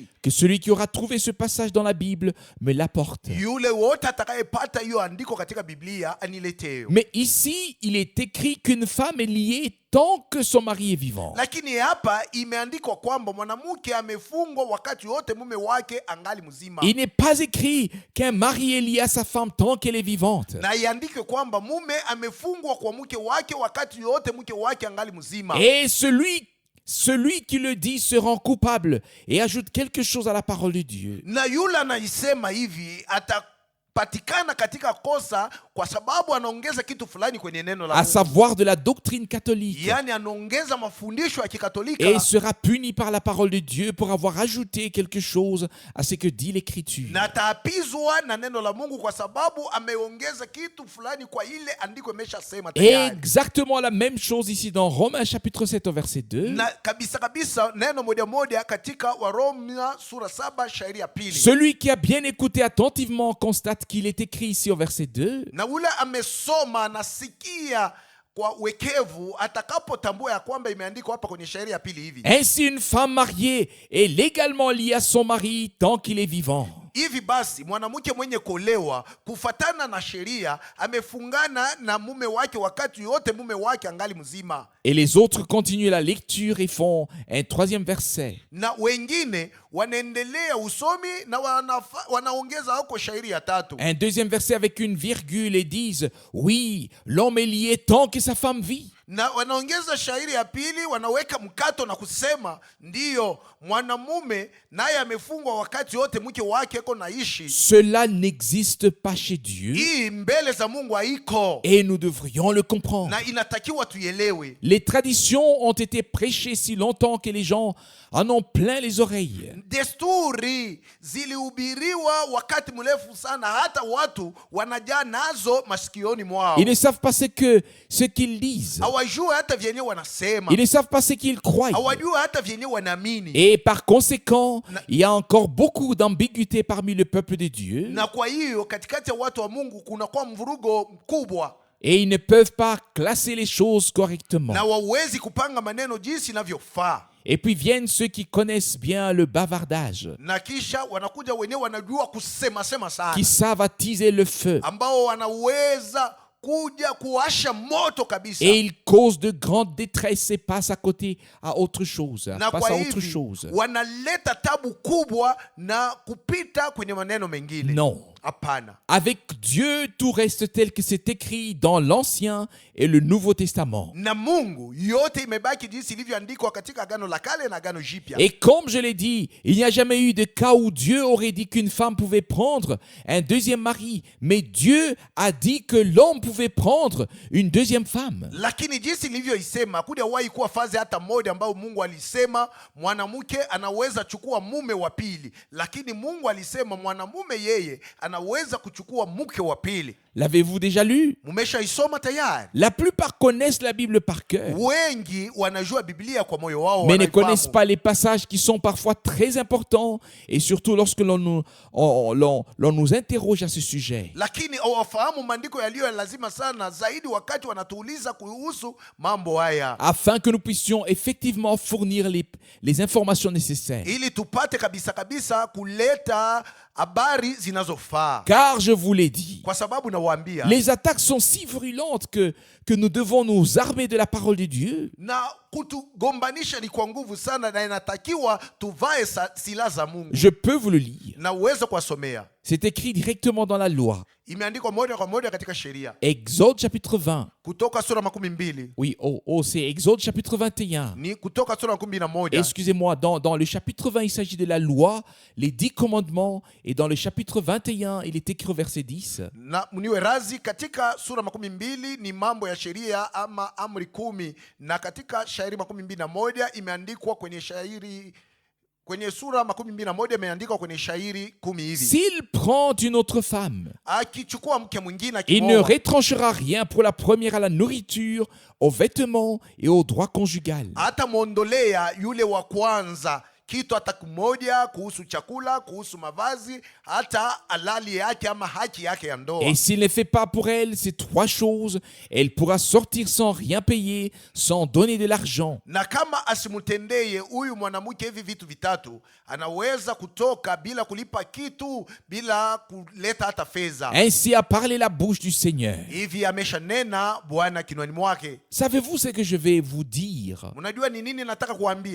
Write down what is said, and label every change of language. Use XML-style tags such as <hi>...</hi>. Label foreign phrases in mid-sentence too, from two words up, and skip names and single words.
<fr>Que celui qui aura trouvé ce passage dans la Bible me l'apporte.</fr> <sw>Yule wote atakayepata hiyo andiko katika Biblia aniletee.</sw> <fr>Mais ici, il est écrit qu'une femme est liée tant que son mari est vivant.</fr> <sw>Lakini hapa imeandikwa kwamba mwanamke amefungwa wakati wote mume wake angali mzima.</sw> <fr>Il n'est pas écrit qu'un mari est lié à sa femme tant qu'elle est vivante.</fr> <sw>Na iandike kwamba mume amefungwa kwa mke wake wakati yote mke wake angali mzima.</sw> <fr>Et celui qui le dit se rend coupable et ajoute quelque chose à la parole de Dieu.</fr> <sw>Na yule anaisema hivi amepatikana katika kosa kwa sababu anaongeza kitu fulani kwenye neno la</sw> <fr>à</fr> <sw>Mungu.</sw> <fr>savoir de la doctrine catholique,</fr> <sw>Yani anaongeza mafundisho ya Kikatolika</sw> <fr>et sera puni par la parole de Dieu pour avoir ajouté quelque chose à ce que dit l'Écriture.</fr> <sw>na ataapizwa na neno la Mungu kwa sababu ameongeza kitu fulani kwa ile andiko imeshasema tayari.</sw> <fr>Exactement la même chose ici dans Romains chapitre 7 au verset 2.</fr> <sw>Na kabisa neno moja katika Waroma sura 7 shairi ya pili.</sw> <fr>Celui qui a bien écouté attentivement constate qu'il est écrit ici au verset 2.</fr> <sw>Na ule amesoma nasikia kwa wekevu atakapotambua ya kwamba imeandikwa hapa kwenye shairi ya pili hivi.</sw> <fr>Ainsi une femme mariée est légalement liée à son mari tant qu'il est vivant.</fr> <sw>Hivi basi mwanamke mwenye kuolewa kufatana na sheria amefungana na mume wake wakati yote mume wake angali mzima.</sw> <fr>Et les autres continuent la lecture et font un troisième verset.</fr> <sw>Na wengine wanaendelea usomi na wanaongeza huko shairi ya tatu.</sw> <fr>Un deuxième verset avec une virgule et disent oui, l'homme est lié tant que sa femme vit.</fr> <sw>Na wanaongeza shairi ya pili, wanaweka mkato na kusema ndiyo mwanamume naye amefungwa wakati wote mke wake eko naishi.</sw> <fr>Cela n'existe pas chez Dieu.</fr> <sw>Hii mbele za Mungu haiko.</sw> <fr>Et nous devrions le comprendre.</fr> <sw>Na inatakiwa tuielewe.</sw> <fr>Les traditions ont été prêchées si longtemps que les gens en ont plein les oreilles.</fr> <sw>Desturi zilihubiriwa wakati mrefu sana hata watu wanajaa nazo masikioni mwao.</sw> <fr>Ils ne savent pas ce qu'ils disent.</fr> <sw>Hawajua hata vyenye wanasema.</sw> <fr>Ils ne savent pas ce qu'ils croient.</fr> <sw>Hawajua hata vyenye wanaamini.</sw> <fr>Et par conséquent, il y a encore beaucoup d'ambiguïté parmi le peuple de Dieu.</fr> <sw>Na kwa hiyo katikati ya watu wa Mungu kunakuwa mvurugo mkubwa.</sw> <fr>Et ils ne peuvent pas classer les choses correctement.</fr> <sw>Na wawezi kupanga maneno jinsi inavyofaa.</sw> <fr>Et puis viennent ceux qui connaissent bien le bavardage,</fr> <sw>Na kisha wanakuja wenyewe wanajua kusema sana.</sw> <fr>qui savent attiser le feu.</fr> <sw>Ambao wanaweza kuja kuwasha moto kabisa.</sw> <fr>Et ils causent de grande détresse et passent à côté à autre chose.</fr> <sw>Na</sw> <fr>Passent</fr> <sw>kwa</sw> <fr>à autre</fr> <sw>hivi</sw> <fr>chose.</fr> <sw>wanaleta tabu kubwa na kupita kwenye maneno mengine.</sw> <fr>Non.</fr> <sw>Hapana.</sw> <fr>Avec Dieu, tout reste tel que c'est écrit dans l'Ancien et le Nouveau Testament.</fr> <sw>Na Mungu yote imebaki jinsi ilivyoandikwa katika Agano la Kale na Agano Jipya.</sw> <fr>Et comme je l'ai dit, il n'y a jamais eu de cas où Dieu aurait dit qu'une femme pouvait prendre un deuxième mari, mais Dieu a dit que l'homme pouvait prendre une deuxième femme.</fr> <sw>Lakini jinsi ilivyoisema hakujawahi kuwa fazi hata moja ambayo Mungu alisema mwanamke anaweza chukua mume wa pili, lakini Mungu alisema mwanamume yeye anaweza kuchukua mke wa pili.</sw> <fr>L'avez-vous déjà lu?</fr> <sw>Mumeshaisoma tayari.</sw> <fr>La plupart connaissent la Bible par cœur,</fr> <sw>Wengi wanajua Biblia kwa moyo wao,</sw> <fr>mais ne</fr> <sw>wanaifahamu.</sw> <fr>connaissent pas les passages qui sont parfois très importants, et surtout lorsque l'on nous interroge à ce sujet.</fr> <sw>Lakini hawafahamu maandiko yaliyo lazima sana zaidi wakati wanatuuliza kuhusu mambo haya,</sw> <fr>Afin que nous puissions effectivement fournir les informations nécessaires.</fr> <sw>ili tupate kabisa kuleta habari zinazofaa.</sw> <fr>Car je vous l'ai dit,</fr> <sw>Kwa sababu nawaambia,</sw> <fr>les attaques sont si virulentes que nous devons nous armer de la parole de Dieu.</fr> <sw>na kutugombanisha ni kwa nguvu sana, na inatakiwa tuvae silaha za Mungu.</sw> <fr>Je peux vous le lire.</fr> <sw>Na uweze kuwasomea.</sw> <fr>C'est écrit directement dans la loi.</fr> <sw>Imeandikwa moja kwa moja katika sheria.</sw> <fr>Exode chapitre 20.</fr> <sw>Kutoka sura 12.</sw> <fr>Oui, c'est Exode chapitre 21.</fr> <sw>Ni kutoka sura 11.</sw> <fr>Excusez-moi, dans le chapitre 20, il s'agit de la loi, les 10 commandements, et dans le chapitre 21, il est écrit au verset 10.</fr> <sw>Na mniwe razi, katika sura 12 ni mambo ya sheria ama amri 10, na katika shairi 21 imeandikwa kwenye sura 12 imeandikwa kwenye shairi 10 hivi.</sw> <fr>S'il prend une autre femme,</fr> <sw>Akichukua mke mwingine,</sw> <fr>il ne</fr> <sw>akimoa,</sw> <fr>retranchera rien pour la première à la nourriture, aux vêtements et au droit conjugal.</fr> <sw>hata muondolea yule wa kwanza kitu hata kimoja kuhusu chakula, kuhusu mavazi, hata halali yake ama haki yake ya ndoa.</sw> <fr>Et s'il ne fait pas pour elle ces 3 choses, elle pourra sortir sans rien payer, sans donner de l'argent.</fr> <sw>Na kama asimutendeye huyu mwanamke hivi vitu vitatu, anaweza kutoka bila kulipa kitu, bila kuleta hata fedha.</sw> <fr>Ainsi a parlé la bouche du Seigneur.</fr> <sw>Hivi ameshanena Bwana kinwani mwake.</sw> <fr>Savez-vous ce que je vais vous dire?</fr> <sw>Mnajua ni nini nataka kuambia?</sw>